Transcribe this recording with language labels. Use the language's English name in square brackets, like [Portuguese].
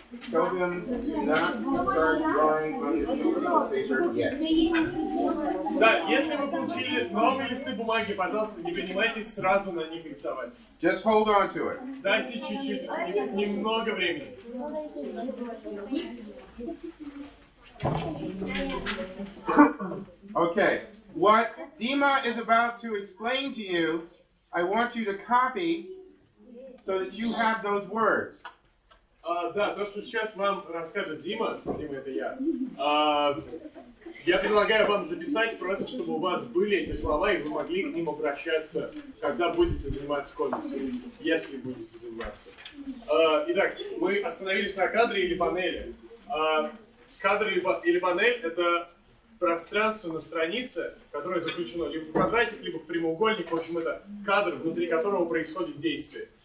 [English] Tell them not to start drawing on the paper yet. [Russian] Да, если вы получили новые листы бумаги, пожалуйста, не принимайтесь сразу на них рисовать. [English] Just hold on to it. [Russian] Дайте чуть-чуть, немного времени. [English] Okay, what Dima is about to explain to you, I want you to copy so that you have those words. [Russian] Да, то, что сейчас вам расскажет Дима это я предлагаю вам записать просто, чтобы у вас были эти слова, и вы могли к ним обращаться, когда будете заниматься комиксом, если будете заниматься. Итак, мы остановились на кадре или панели. Кадр или панель — это пространство на странице, которое заключено либо в квадратик, либо в прямоугольник. В общем, это кадр, внутри которого происходит действие.